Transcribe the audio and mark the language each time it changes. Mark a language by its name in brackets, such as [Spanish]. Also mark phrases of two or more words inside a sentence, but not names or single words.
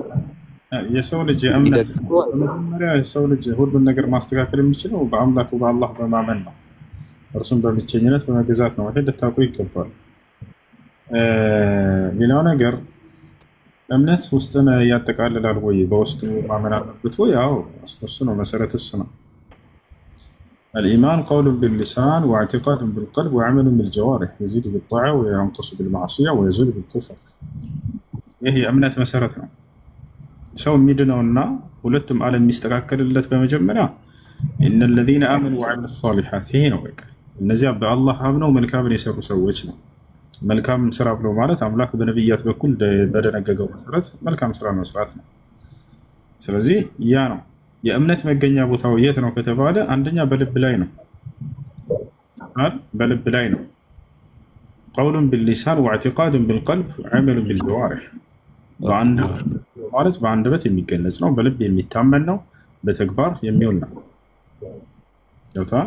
[Amharic] የሰው ልጅ እምነት መጀመሪያ የሰው ልጅ ሁሉን ነገር ማስተካከል የሚችለው በአምላኩ በአላህ በማመን ነው። እርሱም በብቸኝነት በመገዛት ነው። ይሄ ልታውቁ ይገባል። ሌላው ነገር እምነት ውስጥን ያጠቃልላል ወይ? በውስጡ ማመን አለበት ወይ? አዎ እሱ ነው መሰረት፣ እሱ ነው። [Arabic] الإيمان قول باللسان واعتقاد بالقلب وعمل بالجوارح يزيد بالطاعة وينقص بالمعصية ويزول بالكفر። [Amharic] ይሄ እምነት መሰረት ነው። ሰው የሚድነውና ሁለቱም ዓለም የሚስተካከልለት በመጀመሪያ [Arabic] إن الذين آمنوا وعملوا الصالحات [Amharic] ይሄ ነው በቃ። እነዚያ በአላህ አምነው መልካምን የሰሩ ሰዎች ነው። መልካም ስራ ብሎ ማለት አምላክ በነብያት በኩል በደነገገው መሰረት መልካም ስራ መስራት ነው። ስለዚህ ያ ነው የእምነት መገኛ ቦታው። የት ነው ከተባለ አንደኛ በልብ ላይ ነው። በልብ ላይ ነው። [Arabic] قول باللسان واعتقاد بالقلب وعمل بالجوارح [Amharic] ማለት በአንደበት የሚገለጽ ነው፣ በልብ የሚታመን ነው፣ በተግባር የሚውል ነው። ገብቶሃል?